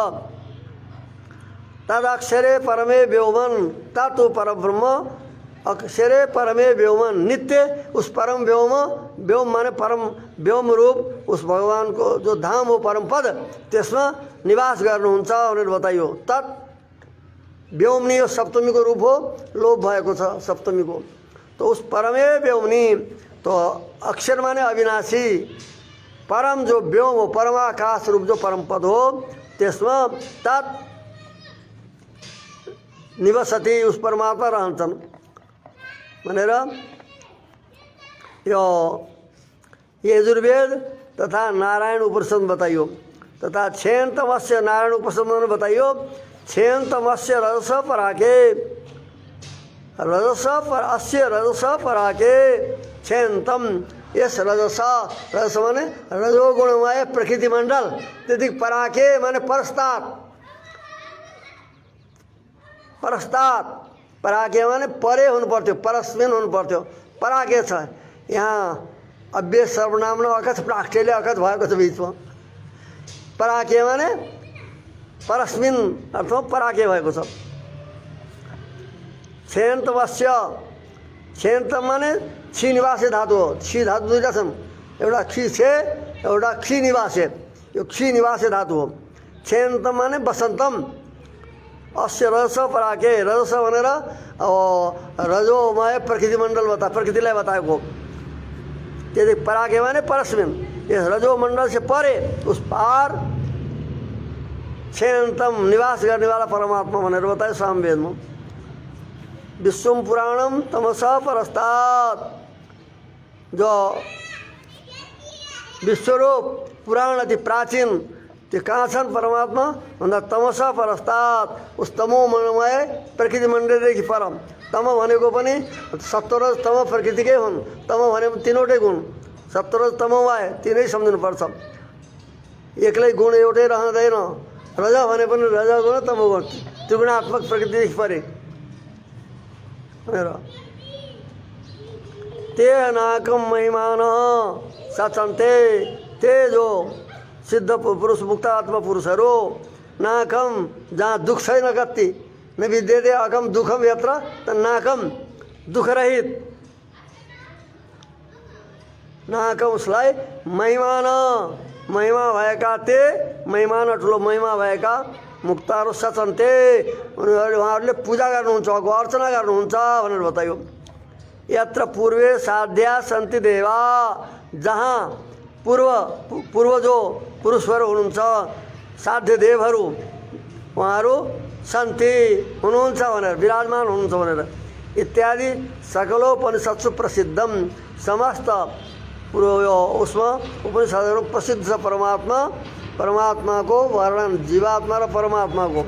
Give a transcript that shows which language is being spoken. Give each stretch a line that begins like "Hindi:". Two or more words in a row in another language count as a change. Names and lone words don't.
Sanskrit: तद अक्षरे परमे व्योमन, तत्व परब्रह्म अक्षरे परमे व्योमन,
Hindi: नित्य उस परम व्योम माने परम व्योम रूप उस भगवान को जो धाम
Nepali: हो परम पद, त्यसमा निवास गर्नुहुन्छ भनेर बताइयो। तत् व्योमनी यो सप्तमी को रूप हो, लोप भएको छ सप्तमी को।
Sanskrit: तो उस परमे व्योमनी,
Nepali: तो अक्षर माने अविनाशी, परम जो व्योम हो, परमाकाश रूप जो परम पद हो, त्यसमा तत् निवसति, उस परमात्मा रहन्छन् भनेर यो यजुर्वेद तथा नारायण उपनिषद बताइयो। तथा छेन्तमस्य
Hindi: नारायण उपनिषद में बताइयो,
Sanskrit: छेन्तमस्य रजस पराके, रजस पराके छेन्तम,
Nepali: यस रजस माने रजोगुणमय प्रकृति मंडल, त्यति पराके माने परस्तात, पराके माने परे हुनु पर्थ्यो, परस्मिन हुनु पर्थ्यो, पराके छ। यहाँ अव्यय सर्वनाम न अकथ प्राक्टेले अकथ भएको छ बीचमा। पराके माने परस्मिन अर्थमा पराके भएको छ। छेन्तमस्य, छेन्त माने क्षी निवासे धातु हो, क्षी धातु दुईटा छन्, एउटा क्षी छे, एउटा क्षी निवासे, यो क्षी निवासे धातु हो। छेन्त माने बसन्तम, अस्य रजस पराके, रजस भनेर रजोमय प्रकृति मण्डल प्रकृतिलाई बताएको। त्यति पराके माने परस्मिन,
Hindi: यस रजो मण्डल से परे,
Nepali: उस पार छेन्तम निवास
Hindi: गर्ने वाला परमात्मा
Nepali: भनेर बतायो सामवेदमा।
Sanskrit: विश्वम पुराणम तमसा परस्तात्, जो विश्वरूप पुराण अति प्राचीन,
Nepali: त्यो कहाँ छन् परमात्मा भन्दा
Sanskrit: तमसा परस्तात्,
Nepali: उस तमोमय प्रकृति मण्डलदेखि परम। तम भनेको पनि सत्वरज तम प्रकृतिकै हुन्। तम भनेको तीनवटै गुण, सत्वरज तमोमय तीनै सम्झिनुपर्छ। एक्लै गुण एउटै रहँदैन। रज भने पनि रजगुण तमोगुण, त्रिगुणात्मक प्रकृतिदेखि परे भनेर।
Sanskrit: ते नाकम महिमान सचन्ते,
Nepali: ते जो सिद्ध पुरुष मुक्त आत्मा पुरुषहरू, नाकम जहाँ दुख छैन कति,
Sanskrit: न विद्यते अकम दुखम यत्र,
Nepali: त नाकम दुख रहित, नाकम उसलाई महिमान, महिमा भएका, ते महिमान ठुलो महिमा भएका मुक्तहरू सचन्ते, उहाँहरूले पूजा गर्नुहुन्छ, अर्चना गर्नुहुन्छ भनेर बतायो।
Sanskrit: यत्र पूर्वे साध्या सन्ति देवा,
Nepali: जहाँ पूर्व जो पुरुषहरू हुनुहुन्छ, साध्य देवहरू, उहाँहरू सन्ति हुनुहुन्छ भनेर, विराजमान हुनुहुन्छ भनेर।
Sanskrit: इत्यादि सकलोपनिषत्सु प्रसिद्धम,
Nepali: समस्त उसमा उपनिषदहरू प्रसिद्ध छ परमात्मा को वर्णन, जीवात्मा र परमात्मा को।